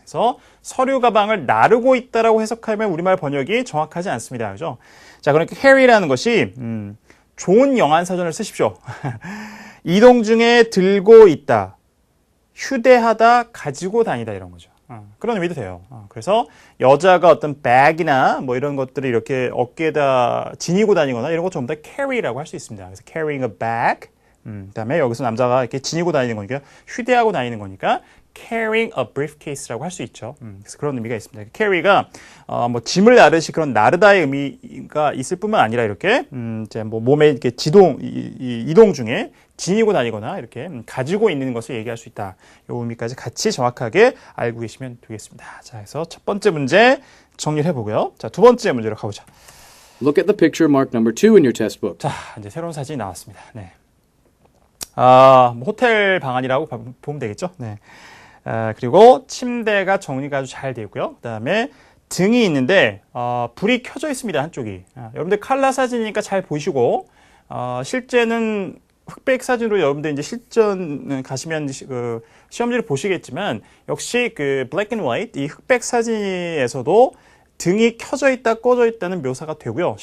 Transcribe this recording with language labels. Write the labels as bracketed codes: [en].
[ko] 그래서 서류 가방을 나르고 있다라고 해석하면 우리말 번역이 정확하지 않습니다. 그죠? 자, 그러니까 carry라는 것이 좋은 영한 사전을 쓰십시오. 이동 중에 들고 있다, 휴대하다, 가지고 다니다 이런 거죠. 그런 의미도 돼요. 그래서 여자가 어떤 백이나 뭐 이런 것들을 이렇게 어깨에다 지니고 다니거나 이런 것 전부 다 carry라고 할 수 있습니다. [en] 그래서 carrying a bag. [ko] 그다음에 여기서 남자가 이렇게 지니고 다니는 거니까 휴대하고 다니는 거니까 [en] carrying a briefcase [ko] 라고 할 수 있죠. 그래서 그런 의미가 있습니다. carry가 뭐 짐을 나르시 그런 나르다의 의미가 있을 뿐만 아니라 이렇게 이제 뭐 몸에 이렇게 이동 중에 지니고 다니거나 이렇게 가지고 있는 것을 얘기할 수 있다. 이 의미까지 같이 정확하게 알고 계시면 되겠습니다. 자, 그래서 첫 번째 문제 정리를 해보고요. 자, 두 번째 문제로 가보죠. [en] Look at the picture marked number 2 in your test book. [ko] 자, 이제 새로운 사진이 나왔습니다. 네. 뭐 호텔 방안이라고 보면 되겠죠. 네. 그리고 침대가 정리가 아주 잘 되어 있고요. 그 다음에 등이 있는데 불이 켜져 있습니다. 한쪽이. 여러분들 칼라 사진이니까 잘 보시고 실제는 흑백 사진으로 여러분들 이제 실전 가시면 그 시험지를 보시겠지만 역시 그 블랙 앤 화이트 이 흑백 사진에서도 등이 켜져 있다, 꺼져 있다는 묘사가 되고요.